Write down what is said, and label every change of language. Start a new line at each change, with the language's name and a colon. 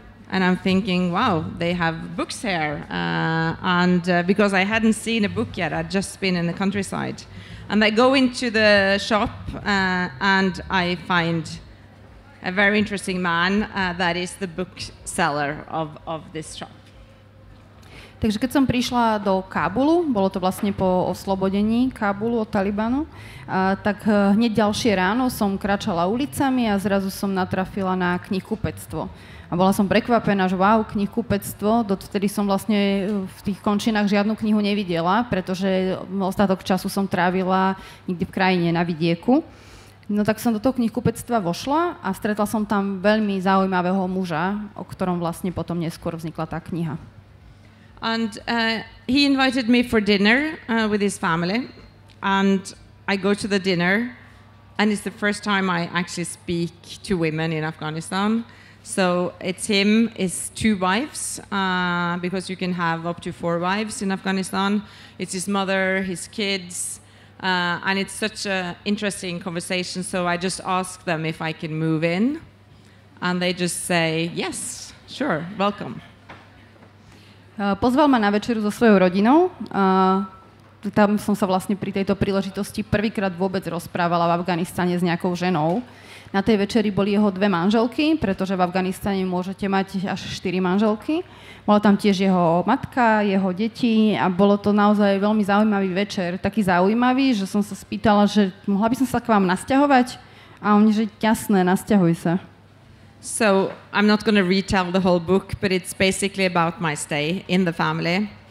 English: And I'm thinking, wow, they have books here. And because I hadn't seen a book yet, I'd just been in the countryside. And I go into the shop and I find a very interesting man that is the bookseller of this shop.
Slovak: Takže keď som prišla do Kábulu, bolo to vlastne po oslobodení Kábulu od Talibanu, tak hneď ďalšie ráno som kráčala ulicami a zrazu som natrafila na knihkupectvo. A bola som prekvapená, že wow, knihkupectvo, dovtedy som vlastne v tých končinách žiadnu knihu nevidela, pretože ostatok času som trávila niekde v krajine na vidieku. No tak som do toho knihkupectva vošla a stretla som tam veľmi zaujímavého muža, o ktorom vlastne potom neskôr vznikla tá kniha.
English: And he invited me for dinner with his family, and I go to the dinner, and it's the first time I actually speak to women in Afghanistan. So it's him, his 2 wives, because you can have up to 4 wives in Afghanistan. It's his mother, his kids, and it's such an interesting conversation. So I just ask them if I can move in, and they just say, yes, sure, welcome.
Slovak: Pozval ma na večeru so svojou rodinou. Tam som sa vlastne pri tejto príležitosti prvýkrát vôbec rozprávala v Afganistane s nejakou ženou. Na tej večeri boli jeho 2 manželky, pretože v Afganistane môžete mať až 4 manželky. Bola tam tiež jeho matka, jeho deti a bolo to naozaj veľmi zaujímavý večer. Taký zaujímavý, že som sa spýtala, že mohla by som sa k vám nasťahovať? A oni, že jasné, nasťahuj sa.
English: So I'm not going to retell the whole book, but it's basically about my stay in the family.